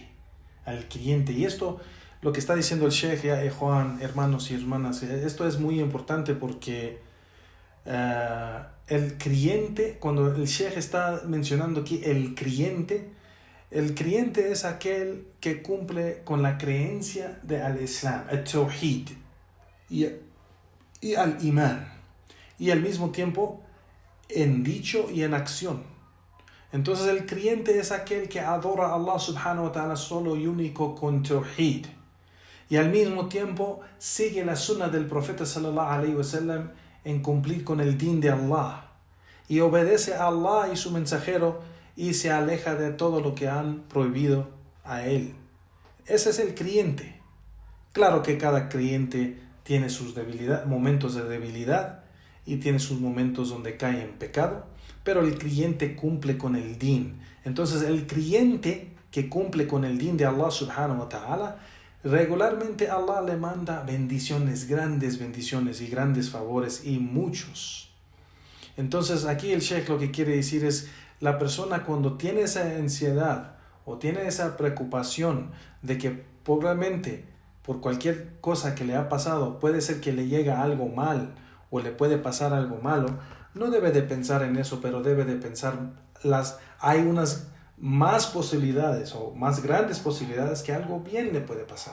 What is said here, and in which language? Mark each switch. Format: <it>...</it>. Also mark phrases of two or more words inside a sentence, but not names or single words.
<es>Y esto, lo que está diciendo el Sheikh, Juan, hermanos y hermanas, esto es muy importante porque el creyente, cuando el Sheikh está mencionando aquí el creyente es aquel que cumple con la creencia de al-Islam, al-Tawhid y al-Iman, y al mismo tiempo en dicho y en acción. Entonces el creyente es aquel que adora a Allah</es> <ar>سبحانه وتعالى</ar> <es>solo y único con Tawhid, y al mismo tiempo sigue la sunna del profeta</es> <ar>صلى الله عليه وسلم</ar> <es>en cumplir con el din de Allah, y obedece a Allah y su mensajero y se aleja de todo lo que han prohibido a él. Ese es el creyente. Claro que cada creyente tiene sus momentos de debilidad y tiene sus momentos donde cae en pecado, pero el creyente cumple con el din. Entonces el creyente que cumple con el din de Allah</es> <ar>سبحانه وتعالى,</ar> <es>regularmente Allah le manda bendiciones, grandes bendiciones y grandes favores y muchos. Entonces aquí el Sheikh lo que quiere decir es, la persona cuando tiene esa ansiedad o tiene esa preocupación de que probablemente por cualquier cosa que le ha pasado puede ser que le llegue algo mal o le puede pasar algo malo, no debe de pensar en eso, pero debe de pensar hay unas más posibilidades o más grandes posibilidades que algo bien le puede pasar.</es>